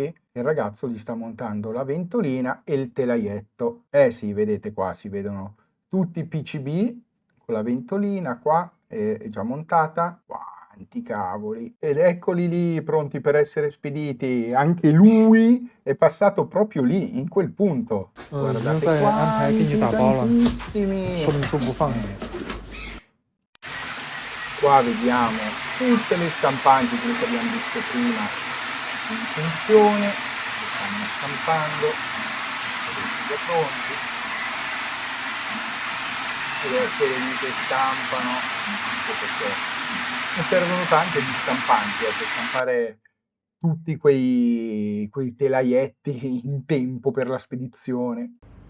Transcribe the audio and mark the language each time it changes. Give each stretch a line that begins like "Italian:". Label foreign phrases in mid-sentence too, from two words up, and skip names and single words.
Italian: Il ragazzo gli sta montando la ventolina e il telaietto. Sì, vedete qua, si vedono tutti i PCB con la ventolina qua, è già montata. Quanti cavoli! Ed eccoli lì, pronti per essere spediti. Anche lui è passato proprio lì, in quel punto.
Chinese: 已经
Italian: Guardate
Chinese: 在安排给你
Italian: quanti
Chinese: 打包了，
Italian: tantissimi!
Chinese: 说明书不放你。
Italian: Qua vediamo tutte le stampanti, quelle che abbiamo visto prima, in funzione, le stanno stampando, vedete già pronti, ed eccole lì che stampano, anche perché ne servono tante di stampanti, per stampare tutti quei telaietti in tempo per la spedizione.